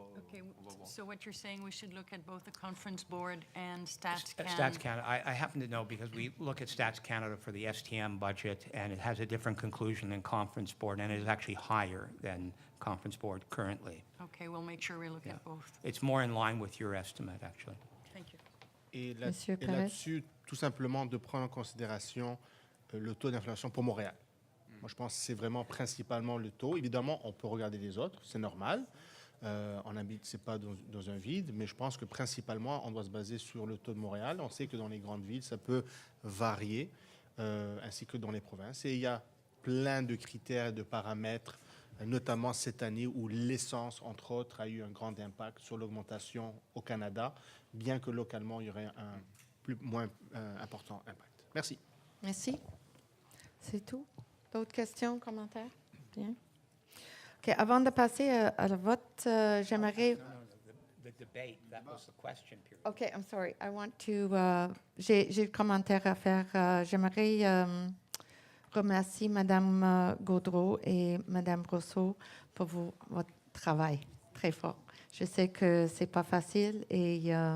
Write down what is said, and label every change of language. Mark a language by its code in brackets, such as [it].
[en] Okay, so what you're saying, we should look at both the Conference Board and Stats Stats Canada. I happen to know because we look at Stats Canada for the STM budget, and it has a different conclusion than Conference Board, and it is actually higher than Conference Board currently. Okay, we'll make sure we look at both. It's more in line with your estimate, actually. Thank you. [fr] Et Monsieur Perez. là-dessus, tout simplement de prendre en considération le taux d'inflation pour Montréal. Moi, je pense que c'est vraiment principalement le taux. Évidemment, on peut regarder les autres, c'est normal. On habite, c'est pas dans un vide, mais je pense que principalement, on doit se baser sur le taux de Montréal. On sait que dans les grandes villes, ça peut varier, ainsi que dans les provinces. Et il y a plein de critères, de paramètres, notamment cette année où l'essence, entre autres, a eu un grand impact sur l'augmentation au Canada, bien que localement, il y aurait un moins important impact. Merci. Merci. C'est tout? D'autres questions, commentaires? Bien. OK. Avant de passer à la vote, j'aimerais... [en] The debate, that was the question period. OK, I'm sorry. I want to... [fr] j'ai le commentaire à faire. J'aimerais remercier Mme Gaudreau et Mme Brousseau pour votre travail très fort. Je sais que ce n'est pas facile et...